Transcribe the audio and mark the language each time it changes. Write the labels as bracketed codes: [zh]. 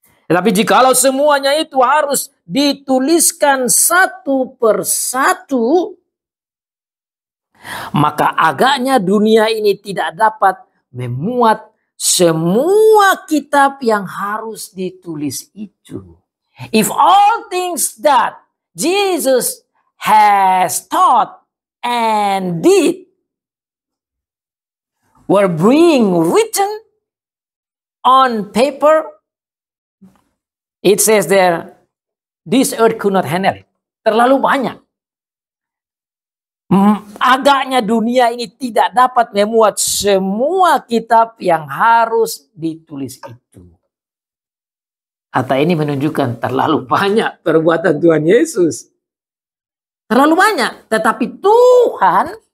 [id] Tetapi jikalau semuanya itu harus dituliskan satu persatu, maka agaknya dunia ini tidak dapat memuat semua kitab yang harus ditulis itu. [en] If all things that Jesus has taught and did were being written on paper, it says there, this earth could not handle it. [id] Terlalu banyak. Agaknya dunia ini tidak dapat memuat semua kitab yang harus ditulis itu. Kata ini menunjukkan terlalu banyak perbuatan Tuhan Yesus. Terlalu banyak. Tetapi Tuhan